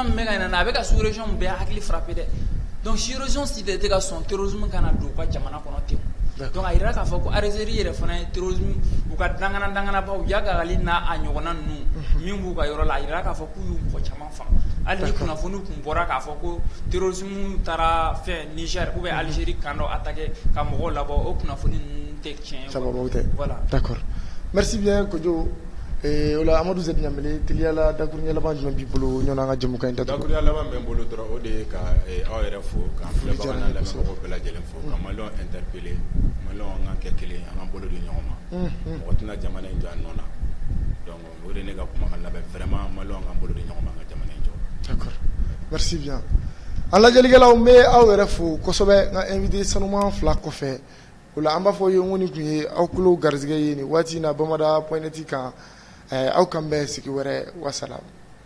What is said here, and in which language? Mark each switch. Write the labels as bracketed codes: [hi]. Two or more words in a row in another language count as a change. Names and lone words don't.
[bm] min bɛ ka ɲinɛ a bɛ ka [fr] sous région [bm] bɛɛ hakili frappé dɛ donc si région si de tɛ ka sɔn terrorisme kana don u ka jamana kɔnɔ ten donc a yira k'a fɔ ko Algérie yɛrɛ fana ye terrorisme u ka danganabaw Yagali n'a a ɲɔgɔnna ninnu min b'u ka yɔrɔ la a yira k'a fɔ k'u y'u mɔgɔ caman faga hali ni kunnafoni tun bɔra k'a fɔ ko terrorisme taara fɛn Niger [fr] ou bien [bm] Algérie kan dɔ attaquer ka mɔgɔw labɔ o kunnafoni ninnu tɛ tiɲɛ ye voilà [fr] d'accord merci bien [bm] Kojo o la Amadou Z Ɲamele teliyala dakuruɲɛ laban jumɛn b'i bolo ɲɔgɔn an ka jamukan in datugu dakuruɲɛ laban bɛ n bolo dɔrɔn o de ye ka aw yɛrɛ fo k'an filɛbaga n'a lamɛnbagaw bɛɛ lajɛlen fo ka maliyɛnw interpeller maliyɛnw an ka kɛ kelen an ka bolo di ɲɔgɔn ma mɔgɔ tɛna jamana in jɔ a nɔ na donc o de ne ka kumakan labɛn vraiment maliyɛnw k'an bolo di ɲɔgɔn ma an ka jamana in jɔ [fr] d'accord merci bien [bm] an lajɛlikɛlaw n bɛ aw yɛrɛ fo kosɛbɛ n ka invité sanuman fila kɔfɛ o la an b'a fɔ ye n ko nin tun ye aw tulo garizɛgɛ ye nin waati in na Bamada.net kan aw kan bɛn sigi wɛrɛ wassalam